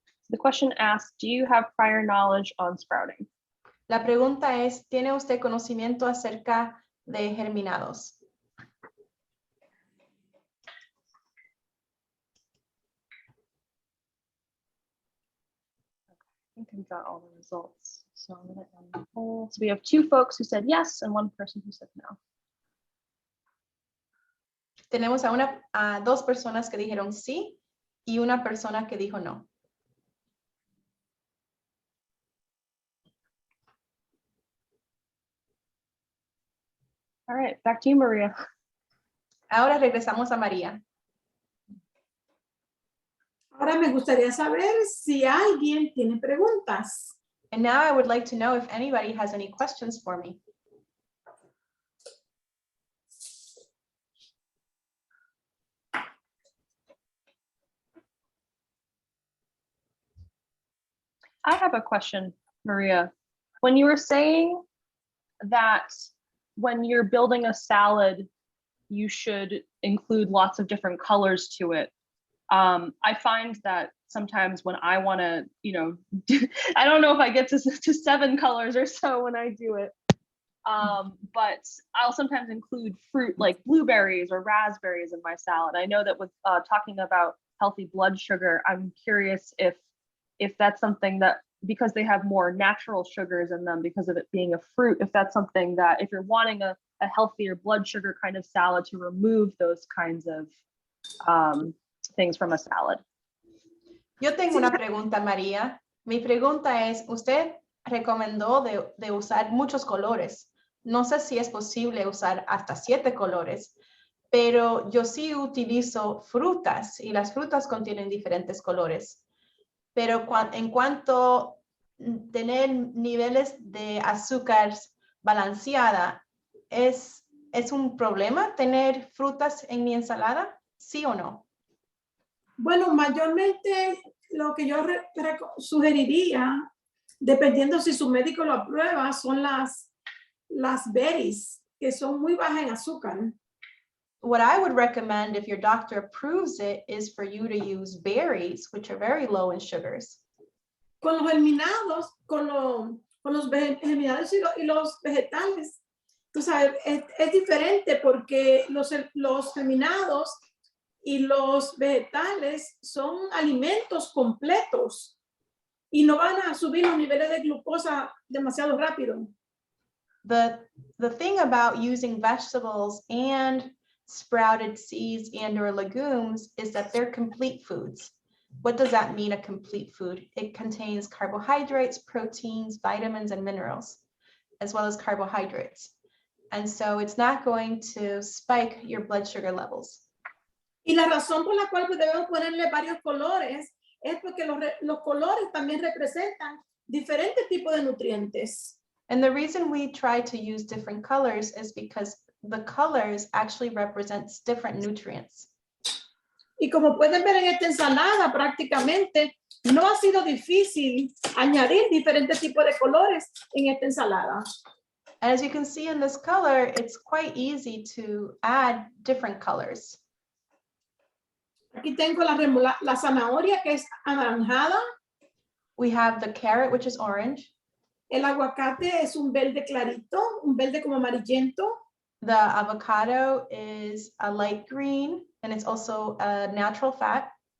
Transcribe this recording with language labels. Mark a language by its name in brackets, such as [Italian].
[English] The question asks, do you have prior knowledge on sprouting? [Spanish] La pregunta es, ¿tiene usted conocimiento acerca de germinados? [English] I think I've got all the results. So I'm going to end the poll. So we have 2 folks who said yes and 1 person who said no. [Spanish] Tenemos a 2 personas que dijeron sí y una persona que dijo no. [English] All right, back to you, Maria. [Spanish] Ahora regresamos a María. Ahora me gustaría saber si alguien tiene preguntas. [English] And now I would like to know if anybody has any questions for me. I have a question, Maria. When you were saying that when you're building a salad, you should include lots of different colors to it. I find that sometimes when I want to, I don't know if I get to 7 colors or so when I do it. But I'll sometimes include fruit like blueberries or raspberries in my salad. I know that with talking about healthy blood sugar, I'm curious if that's something that, because they have more natural sugars in them because of it being a fruit, if that's something that if you're wanting a healthier blood sugar kind of salad, to remove those kinds of things from a salad. [Spanish] Yo tengo una pregunta, María. Mi pregunta es, usted recomendó de usar muchos colores. No sé si es posible usar hasta 7 colores, pero yo sí utilizo frutas y las frutas contienen diferentes colores. Pero en cuanto a tener niveles de azúcar balanceada, ¿es un problema tener frutas en mi ensalada? ¿Sí o no? Bueno, mayormente lo que yo sugeriría, dependiendo si su médico lo aprueba, son las berries, que son muy bajas en azúcar. [English] What I would recommend if your doctor approves it is for you to use berries, which are very low in sugars. [Spanish] Con los germinados, con los germinados y los vegetales, tú sabes, es diferente porque los germinados y los vegetales son alimentos completos y no van a subir los niveles de glucosa demasiado rápido. [English] The thing about using vegetables and sprouted seeds and or legumes is that they're complete foods. What does that mean, a complete food? It contains carbohydrates, proteins, vitamins, and minerals, as well as carbohydrates. And so it's not going to spike your blood sugar levels. [Spanish] Y la razón por la cual debemos ponerle varios colores es porque los colores también representan diferentes tipos de nutrientes. [English] And the reason we try to use different colors is because the colors actually represents different nutrients. [Spanish] Y como pueden ver en esta ensalada, prácticamente no ha sido difícil añadir diferentes tipos de colores en esta ensalada. [English] And as you can see in this color, it's quite easy to add different colors. [Spanish] Aquí tengo la zanahoria, que es anaranjada. [English] We have the carrot, which is orange. [Spanish] El aguacate es un verde clarito, un verde como amarillento. [English] The avocado is a light green, and it's also a natural fat.